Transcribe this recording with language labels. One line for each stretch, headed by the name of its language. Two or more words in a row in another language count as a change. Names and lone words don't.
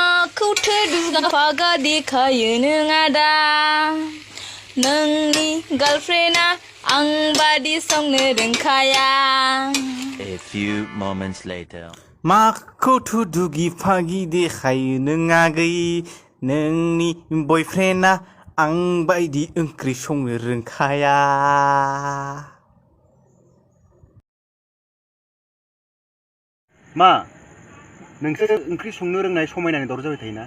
Bodo: माखौथो दुगा फागा देखायो नों आदा नोंनि गार्लफ्रेन्डआ आं बादि संनो रोंखाया।
English: A few moments later.
Bodo: माखौथो दुगि फागि देखायो नों आगै नोंनि बयफ्रेन्डआ आं बायदि ओंख्रि संनो रोंखाया। मा नोंसोर ओंख्रि संनो रोंनाय समायनानि दावराव जाबाय थायोना?